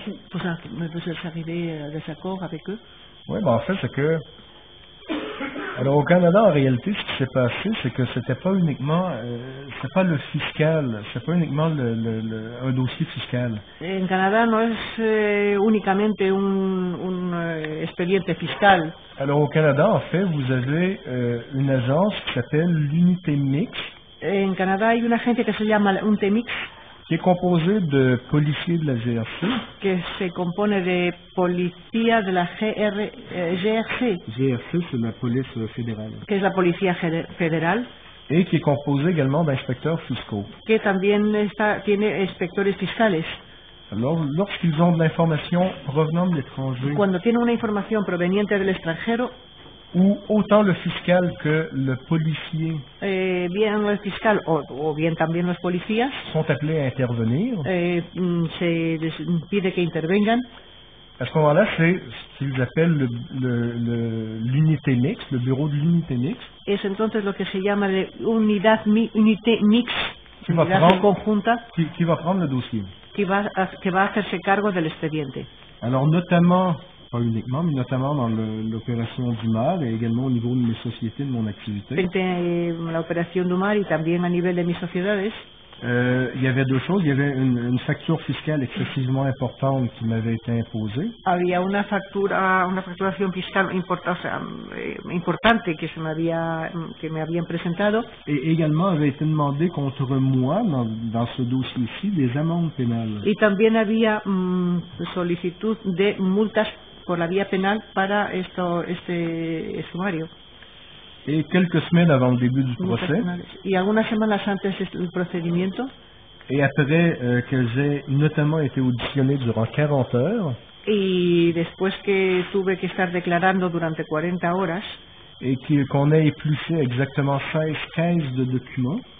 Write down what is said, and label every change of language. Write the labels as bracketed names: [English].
[French] Vous êtes arrivé à des accords avec eux? Oui, en fait, c'est que... Alors au Canada, en réalité, ce qui s'est passé, c'est que c'était pas uniquement, c'est pas le fiscal, c'est pas uniquement un dossier fiscal. [Spanish] En Canadá no es únicamente un expediente fiscal. [French] Alors au Canada, en fait, vous avez une agence qui s'appelle l'Unité Mixte. [Spanish] En Canadá hay una agencia que se llama Unité Mixte, [French] qui est composée de policiers de la GRC. [Spanish] Que se compone de policía de la GRC. [French] GRC, c'est la police fédérale. [Spanish] Que es la policía federal. [French] Et qui est composée également d'inspecteurs fiscaux. [Spanish] Que también tiene inspectores fiscales. [French] Alors, lorsqu'ils ont de l'information provenant de l'étranger. [Spanish] Cuando tiene una información proveniente del extranjero. [French] Ou autant le fiscal que le policier [Spanish] bien el fiscal o bien también los policías [French] sont appelés à intervenir. [Spanish] Se les pide que intervengan. [French] À ce moment-là, c'est ce qu'ils appellent l'unité mixte, le bureau de l'unité mixte. [Spanish] Es entonces lo que se llama de unité mixte, unidad conjunta, [French] qui va prendre le dossier. [Spanish] Que va a hacerse cargo del expediente. [French] Alors notamment, pas uniquement, mais notamment dans l'opération Dumar et également au niveau de mes sociétés, de mon activité. [Spanish] La operación Dumar y también a nivel de mis sociedades. [French] Il y avait deux choses. Il y avait une facture fiscale excessivement importante qui m'avait été imposée. [Spanish] Había una facturación fiscal importante que me habían presentado. [French] Et également avait été demandé contre moi, dans ce dossier-ci, des amendes pénales. [Spanish] Y también había solicitud de multas por la vía penal para este sumario. [French] Et quelques semaines avant le début du procès, [Spanish] y algunas semanas antes del procedimiento, [French] et après qu'elles aient notamment été auditionnées durant 40 heures, [Spanish] y después que tuve que estar declarando durante 40 horas, [French] et qu'on ait épluché exactement 16 caisses de documents,